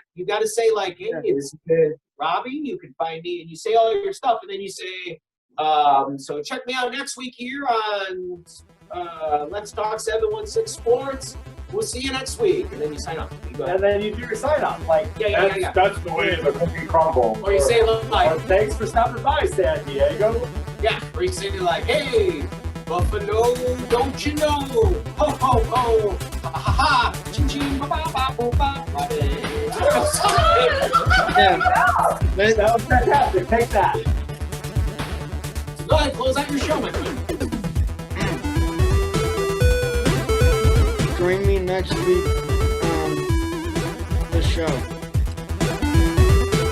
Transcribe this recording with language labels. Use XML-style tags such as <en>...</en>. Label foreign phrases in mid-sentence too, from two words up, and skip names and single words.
<en>You got to say like, hey, it's Robby. You can find me, and you say all your stuff, and then you say, so check me out next week here on Let's Talk 716 Sports. We'll see you next week, and then you sign off. You go ahead. And then you do your sign off. Like, Yeah. that's the way the cookie crumble. Or you say like, Or, thanks for stopping by, San Diego. yeah, or you say like, hey, Buffalo, don't you know? Ho, ho, ho, ha, ha, ha, ching, ching, ba, ba, ba, ba, ba, Robby. Yeah. That was fantastic. Take that. Go ahead, close out your show, my friend. Join me next week on the show.</en>